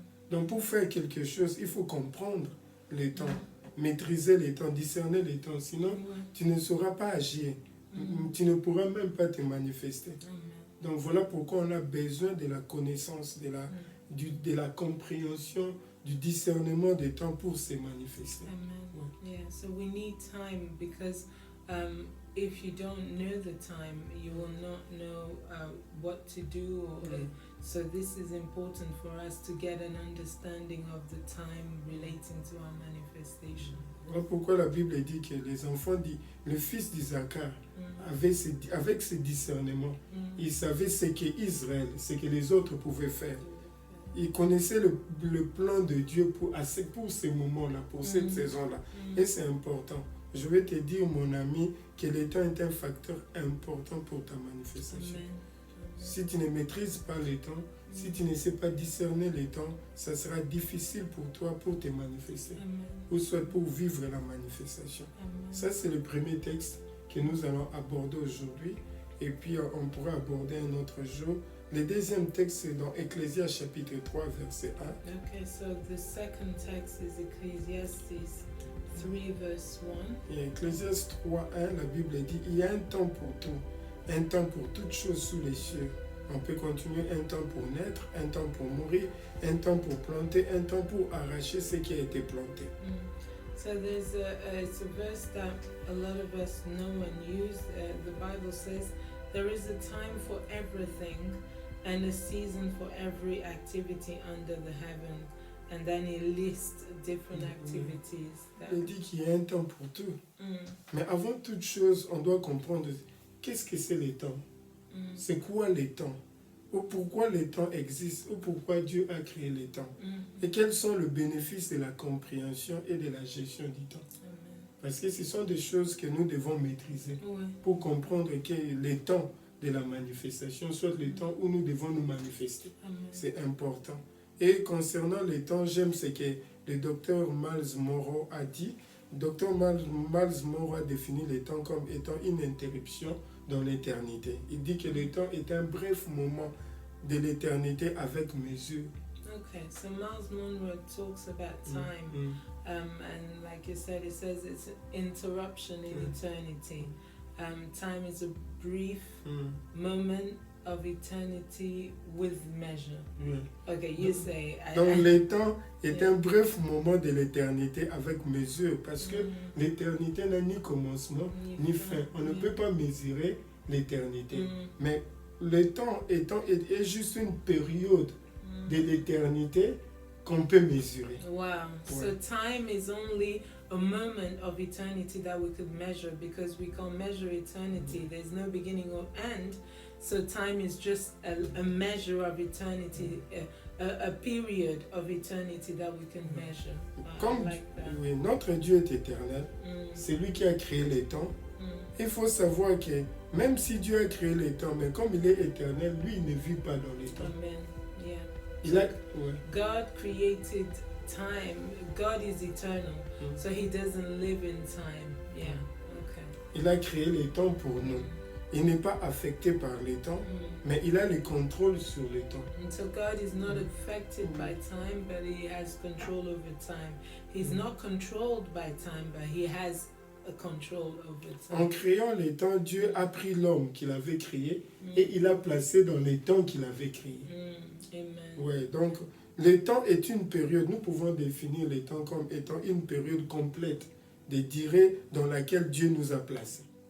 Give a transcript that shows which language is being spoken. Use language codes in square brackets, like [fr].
[fr] Donc pour faire quelque chose, il faut comprendre le temps, maîtriser le temps, discerner le temps, sinon tu ne sauras pas agir, tu ne pourras même pas te manifester. Donc voilà pourquoi on a besoin de la connaissance, de la compréhension, du discernement des temps pour se manifester. Amen. [en] Yeah, so we need time, because if you don't know the time, you will not know what to do. So this is important for us to get an understanding of the time relating to our manifestation. [fr] Voilà pourquoi la Bible dit que les enfants, le fils d'Isaacar, avec ce discernement, il savait ce qu'Israël, ce que les autres pouvaient faire. Il connaissait le plan de Dieu pour ce moment-là, pour cette saison-là. Et c'est important. Je vais te dire, mon ami, que le temps est un facteur important pour ta manifestation. Amen. Si tu ne maîtrises pas le temps, si tu ne sais pas discerner le temps, ça sera difficile pour toi pour te manifester. Amen. Ou soit pour vivre la manifestation. Amen. Ça, c'est le premier texte que nous allons aborder aujourd'hui. Et puis, on pourra aborder un autre jour. Le deuxième texte, c'est dans Ecclésiaste chapitre 3, verset 1. [en] Okay, so the second text is Ecclesiastes 3, verse 1. [fr] Et Ecclésiaste 3, 1, la Bible dit, il y a un temps pour tout, un temps pour toutes choses sous les cieux. On peut continuer, un temps pour naître, un temps pour mourir, un temps pour planter, un temps pour arracher ce qui a été planté. [en] So there's it's a verse that a lot of us know and use. The Bible says there is a time for everything and a season for every activity under the heaven. And then he lists different activities. [fr] Il dit qu'il y a un temps pour tout. Mais avant toute chose, on doit comprendre qu'est-ce que c'est le temps. C'est quoi le temps? Ou pourquoi le temps existe? Ou pourquoi Dieu a créé le temps? Et quels sont les bénéfices de la compréhension et de la gestion du temps? Parce que ce sont des choses que nous devons maîtriser pour comprendre que le temps de la manifestation, soit le temps où nous devons nous manifester. C'est important. Et concernant le temps, j'aime ce que le docteur Miles Monroe a dit. Dr. Miles Monroe a défini le temps comme étant une interruption dans l'éternité. Il dit que le temps est un bref moment de l'éternité avec mesure. [en] Okay, so Miles Monroe talks about time, and like you said, it says it's an interruption in eternity. Time is a brief moment of eternity with measure. Okay, you say. [fr] Donc le temps est un bref moment de l'éternité avec mesure, parce que l'éternité n'a ni commencement ni fin. On ne peut pas mesurer l'éternité. Mais le temps est juste une période de l'éternité qu'on peut mesurer. [en] Wow. So time is only a moment of eternity that we could measure, because we can't measure eternity. There's no beginning or end. So time is just a measure of eternity, a period of eternity that we can measure. [fr] Comme notre Dieu est éternel, c'est lui qui a créé les temps. Il faut savoir que même si Dieu a créé les temps, mais comme il est éternel, lui, il ne vit pas dans les temps. [en] Amen. Yeah. God created time. God is eternal, so he doesn't live in time. Yeah. Okay. [fr] Il a créé les temps pour nous. il n'est pas affecté par les temps, mais il a le contrôle sur le temps. [en] And so God is not affected by time, but He has control over time. He's not controlled by time, but He has a control over [fr] En [en] time. [fr] créant les temps, Dieu a pris l'homme qu'il avait créé et il l'a placé dans les temps qu'il avait créés. Amen. Ouais, donc le temps est une période, nous pouvons définir les temps comme étant une période complète de durée dans laquelle Dieu nous a placés.